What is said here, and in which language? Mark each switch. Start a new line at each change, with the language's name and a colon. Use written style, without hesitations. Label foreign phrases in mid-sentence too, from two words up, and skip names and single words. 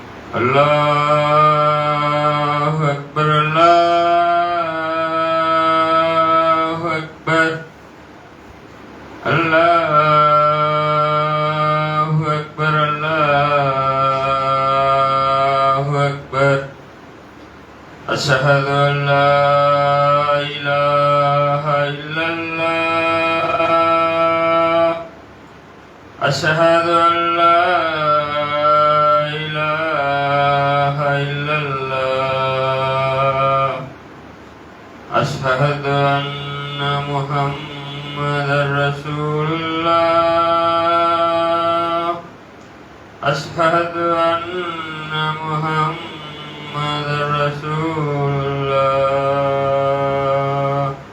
Arabic: الله أكبر الله أكبر الله أكبر الله أكبر أشهد أن لا إله إلا الله أشهد أن لا أشهد أن محمدا رسول الله أشهد أن محمدا رسول الله